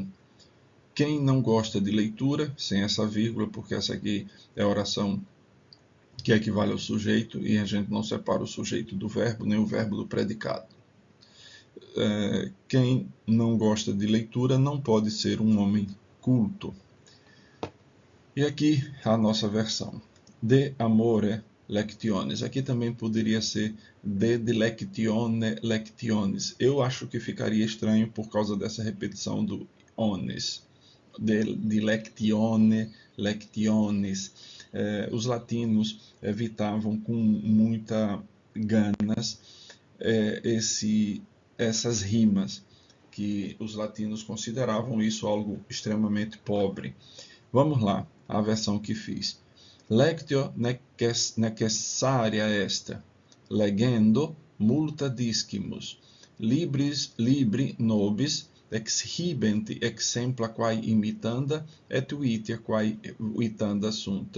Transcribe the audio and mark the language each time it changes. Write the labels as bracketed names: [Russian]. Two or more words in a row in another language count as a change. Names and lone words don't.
[Portuguese] Quem não gosta de leitura, sem essa vírgula, porque essa aqui é a oração que equivale ao sujeito, e a gente não separa o sujeito do verbo, nem o verbo do predicado. Quem não gosta de leitura não pode ser um homem culto. E aqui a nossa versão. [Latin] De amore lectiones. [Portuguese] Aqui também poderia ser [Latin] de dilectione lectiones. [Portuguese] Eu acho que ficaria estranho por causa dessa repetição do ones. [Latin] De dilectione lectiones. [Portuguese] Os latinos evitavam com muita ganas essas rimas, que os latinos consideravam isso algo extremamente pobre. Vamos lá, a versão que fiz. [Latin] Lectio necessaria est, legendo multa discimus, libri nobis exhibent exempla quae imitanda et vitia quae vitanda sunt.